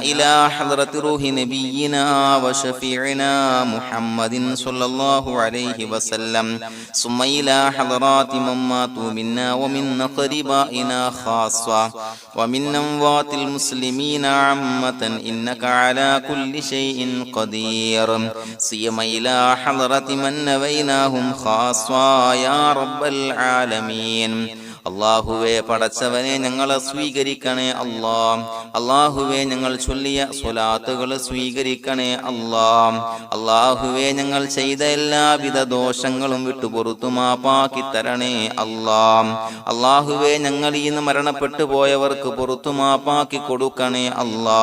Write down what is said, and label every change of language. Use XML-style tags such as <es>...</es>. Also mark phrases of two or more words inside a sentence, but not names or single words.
<ar>إلى حضرة روح نبينا وشفيعنا محمد صلى الله عليه وسلم ثم إلى حضرات من ماتوا منا ومن أقربائنا خاصة ومن أموات المسلمين عامة إنك على كل شيء قدير سيما إلى حضرة من نويناهم خاصة يا رب العالمين</ar> <ml>അള്ളാഹുവേ പടച്ചവനെ ഞങ്ങളെ സ്വീകരിക്കണേ അല്ലാ. അള്ളാഹുവേ ഞങ്ങൾ ചൊല്ലിയ സ്വലാത്തുകൾ സ്വീകരിക്കണേ അല്ലാ. അള്ളാഹുവേ ഞങ്ങൾ ചെയ്ത എല്ലാവിധ ദോഷങ്ങളും വിട്ടുപുറത്തു മാപ്പാക്കി തരണേ അല്ലാ. അള്ളാഹുവേ ഞങ്ങൾ ഇന്ന് മരണപ്പെട്ടു പോയവർക്ക് പുറത്തു മാപ്പാക്കി കൊടുക്കണേ അല്ലാ.</ml>